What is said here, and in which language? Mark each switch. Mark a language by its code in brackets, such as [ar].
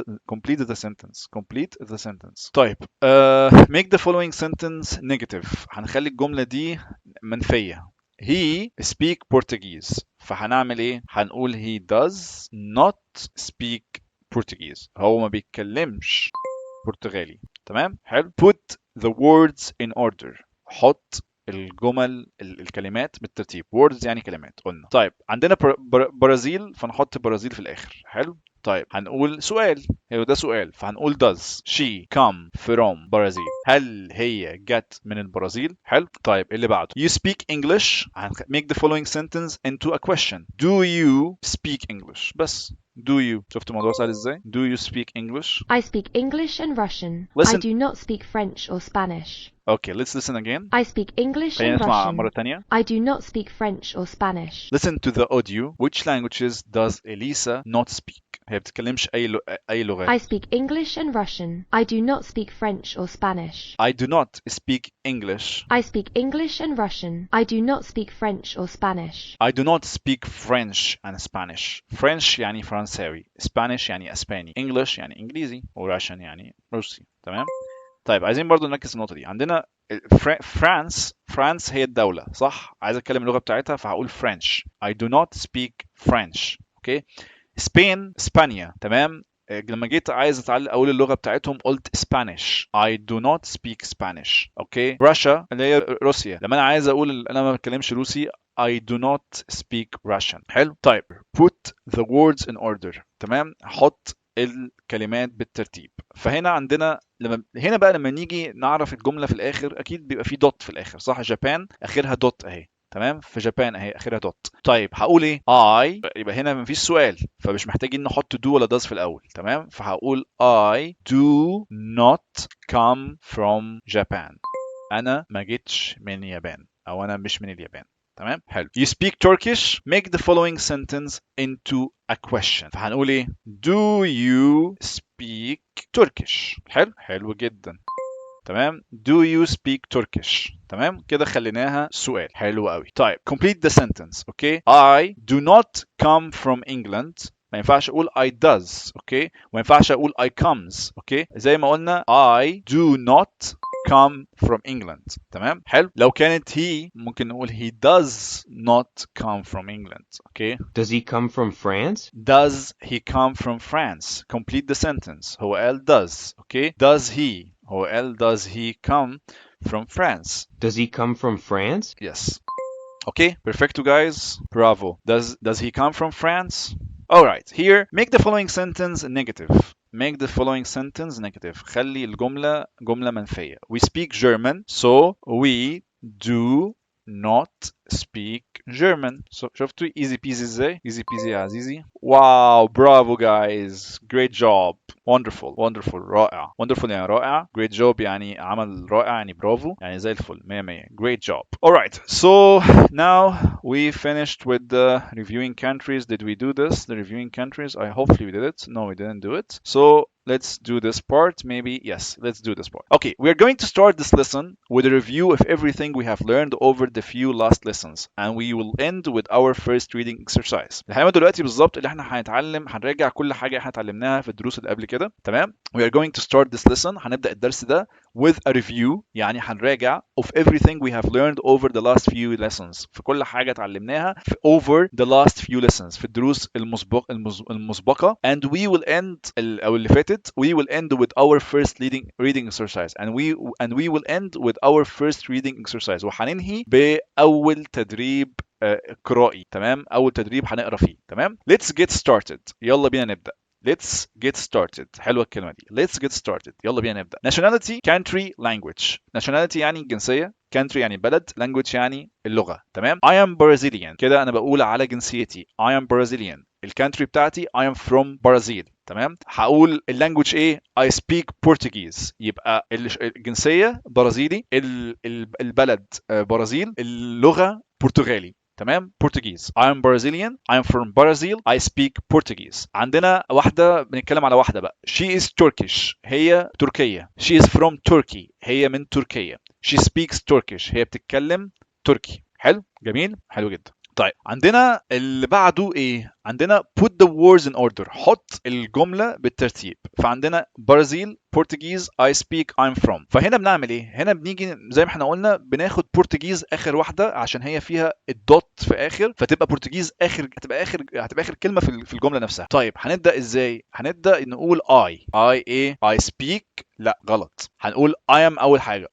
[en] complete the sentence. complete the sentence. [ar] طيب [en] make the following sentence negative. [ar] هنخلي الجملة دي منفية. [en] he speak Portuguese. [ar] فهنعمل ايه؟ هنقول [en] he does not speak Portuguese. [ar] هو ما بيتكلمش برتغالي. تمام؟ حلو. [en] put the words in order. [ar] حط الجمل الكلمات بالترتيب. [en] words [ar] يعني كلمات قلنا. طيب عندنا برازيل، فنحط برازيل في الاخر. حلو. طيب هنقول سؤال، هو ده سؤال، فهنقول [en] does she come from [ar] برازيل؟ هل هي جت من البرازيل؟ حلو. طيب اللي بعده [en] you speak English. make the following sentence into a question. do you speak English؟ [ar] بس [en] do you. [ar] شفت الموضوع سهل ازاي؟ [en] do you speak English؟ I speak English and Russian. I Listen. do not speak French or Spanish. Okay, let's listen again. I speak English [ar] خلينا [en] and [ar] نسمع [en] Russian. [ar] مرة تانية. [en] I do not speak French or Spanish. Listen to the audio. Which languages does Elisa not speak؟ [ar] هي بتتكلمش أي لغات. [en] I speak English and Russian. I do not speak French or Spanish. I do not speak English. I speak English and Russian. I do not speak French or Spanish. I do not speak French and Spanish. French [ar] يعني فرنساوي. [en] Spanish [ar] يعني أسباني. [en] English [ar] يعني إنجليزي. و [en] Russian [ar] يعني روسي. تمام؟ طيب عايزين برضو نركز النقطة دي. عندنا فرانس هي الدولة، صح؟ عايز أتكلم اللغة بتاعتها فهقول [en] French. I do not speak French. [ar] اوكي. سبين اسبانيا. تمام. لما جيت عايز اقول اللغه بتاعتهم قلت [en] Spanish. I do not speak Spanish. Okay. [ar] روسيا اللي هي روسيا، لما انا عايز اقول انا ما بتكلمش روسي [en] I do not speak Russian. [ar] حلو. طيب [en] put the words in order. [ar] تمام. حط الكلمات بالترتيب. فهنا عندنا لما نيجي نعرف الجمله في الاخر اكيد بيبقى في دوت في الاخر، صح؟ جابان اخرها دوت اهي. تمام. في جابان اهي اخرها دوت. طيب هقول ايه؟ [en] I. [ar] يبقى هنا مفيش سؤال، فمش محتاجين نحط do ولا does في الاول. تمام. فهقول [en] I do not come from Japan. [ar] انا ما جيتش من اليابان، او انا مش من اليابان. تمام. حلو. [en] You speak Turkish. Make the following sentence into a question. [ar] فهنقول ايه؟ [en] Do you speak Turkish؟ [ar] حلو جدا. تمام. [en] Do you speak Turkish؟ [ar] تمام كده خليناها سؤال. حلو قوي. طيب [en] complete the sentence. [ar] اوكي. [en] I do not come from England. [ar] ما ينفعش اقول [en] I does. [ar] اوكي. وما ينفعش اقول [en] I comes. [ar] اوكي. زي ما قلنا [en] I do not come from England. [ar] تمام. حلو. لو كانت [en] he [ar] ممكن نقول [en] he does not come from England. [ar] اوكي. [en] Does he come from France? Does he come from France? Complete the sentence. [ar] هو قال [en] does. [ar] اوكي. [en] Does he. [ar] هو قال [en] does he come from France? Does he come from France? Yes. Okay, [es] perfecto [en] guys. Bravo. Does he come from France? All right. Here, make the following sentence negative. Make the following sentence negative. [ar] خلي الجملة جملة منفية. [en] We speak German, so we do not speak German. So [ar] شفتوا [en] easy peasy [ar] ازاي؟ [en] Easy peasy [ar] يا عزيزي. [en] Wow, bravo guys. Great job. Wonderful. [ar] رائع. [en] Wonderful [ar] يعني رائع. [en] Great job [ar] يعني عمل رائع يعني برافو. يعني زي الفل. 100. [en] Great job. Alright, so now we finished with the reviewing countries. Did we do this? The reviewing countries? Hopefully we did it. No, we didn't do it. So let's do this part. Maybe, yes, let's do this part. Okay, we are going to start this lesson with a review of everything we have learned over the few last lessons, and we will end with our first reading exercise. [ar] الحقيقة دلوقتي بالظبط اللي احنا هنراجع كل حاجة احنا اتعلمناها في الدروس اللي قبل كده. تمام. [en] We are going to start this lesson. [ar] هنبدأ الدرس ده [en] with a review. [ar] يعني هنراجع [en] of everything we have learned over the last few lessons. [ar] في كل حاجة اتعلمناها [en] over the last few lessons. [ar] في الدروس المسبقة. [en] And we will end [ar] أو اللي فاتت. [en] We will end with our first reading exercise. And we will end with our first reading exercise. [ar] وهننهي بأول تدريب قرائي. تمام. أول تدريب هنقرأ فيه. تمام. [en] Let's get started. [ar] يلا بينا نبدأ. [en] Let's get started. [ar] حلوة الكلمة دي. [en] Let's get started. [ar] يلا بينا نبدأ. [en] Nationality, country, language. Nationality [ar] يعني الجنسية. [en] country [ar] يعني بلد. [en] language [ar] يعني اللغة. [en] تمام. I am Brazilian. كده أنا بقول على جنسيتي. I am Brazilian. [ar] الكانتري بتاعتي [en] I am from Brazil. [ar] تمام. هقول اللانجوج ايه؟ [en] I speak Portuguese. [ar] يبقى الجنسية برازيلي، البلد برازيل، اللغة برتغالي. [en] تمام. Portuguese. I am Brazilian. I am from Brazil. I speak Portuguese. [ar] عندنا واحدة بنتكلم على واحدة بقى. [en] She is Turkish. [ar] هي تركية. [en] She is from Turkey. [ar] هي من تركيا. [en] She speaks Turkish. [ar] هي بتتكلم تركي. حلو؟ جميل؟ حلو جدا. طيب عندنا اللي بعده ايه؟ عندنا [en] put the words in order. [ar] حط الجملة بالترتيب. فعندنا [en] Brazil Portuguese I speak I'm from. [ar] فهنا بنعمل ايه؟ هنا بنيجي زي ما احنا قلنا بناخد Portuguese اخر واحدة عشان هي فيها الدوت في اخر، فتبقى Portuguese هتبقى اخر كلمة في الجملة نفسها. طيب هنبدأ ازاي؟ هنبدأ نقول [en] I speak. [ar] لا غلط. هنقول [en] I am [ar] اول حاجة.